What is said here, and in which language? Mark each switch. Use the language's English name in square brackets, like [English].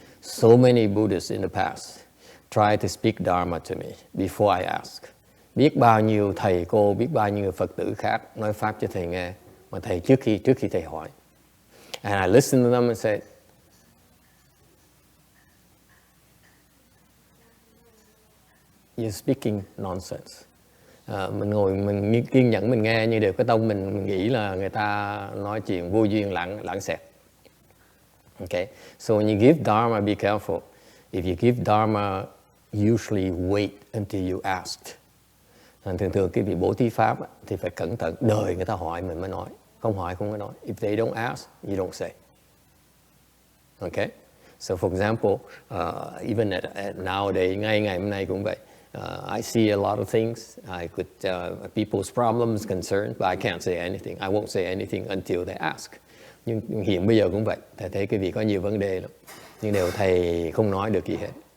[English] So many Buddhists in the past try to speak dharma to me before I ask. [Vietnamese] Biết bao nhiêu thầy cô, biết bao nhiêu Phật tử khác nói pháp cho thầy nghe, mà thầy trước khi thầy hỏi. [English] And I listened to them and said, you're speaking nonsense. [Vietnamese] Mình ngồi mình kiên nhẫn mình nghe, nhưng đều cái tông mình nghĩ là người ta nói chuyện vô duyên lãng xẹt. [English] Okay, so when you give dharma, be careful. If you give dharma, usually wait until you asked. [Vietnamese] Thường cái vị bố thí pháp thì phải cẩn thận, đời người ta hỏi mình mới nói, không hỏi không có nói. [English] If they don't ask, you don't say. Okay, so for example, even at nowadays, [Vietnamese] ngay ngày hôm nay cũng vậy. [English] I see a lot of things. I could people's problems, concerns, but I can't say anything. I won't say anything until they ask. [Vietnamese] Nhưng hiện bây giờ cũng vậy. Thầy thấy cái vị có nhiều vấn đề lắm, nhưng đều thầy không nói được gì hết.